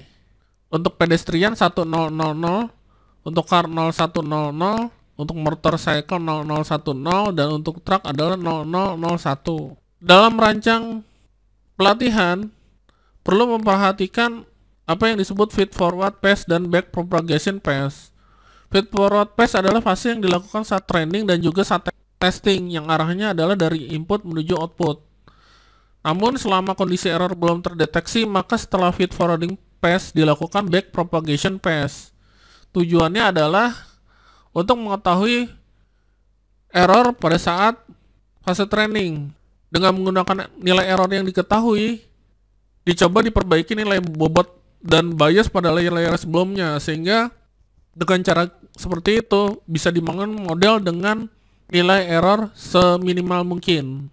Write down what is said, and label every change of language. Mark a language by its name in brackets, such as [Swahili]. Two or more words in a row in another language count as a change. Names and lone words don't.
[Indonesian] Untuk pedestrian 1000, untuk car 0100, untuk motorcycle 0010, dan untuk truk adalah 0001. Dalam rancang pelatihan, perlu memperhatikan apa yang disebut [English] feed forward pass [Indonesian] dan [English] back propagation pass. Feed forward pass [Indonesian] adalah fase yang dilakukan saat training dan juga saat testing, yang arahnya adalah dari input menuju output. Namun selama kondisi error belum terdeteksi, maka setelah [English] feed forwarding pass [Indonesian] dilakukan [English] back propagation pass. [Indonesian] Tujuannya adalah untuk mengetahui error pada saat fase training. Dengan menggunakan nilai error yang diketahui, dicoba diperbaiki nilai bobot dan bias pada layer-layer sebelumnya, sehingga dengan cara seperti itu bisa dibangun model dengan nilai error seminimal mungkin.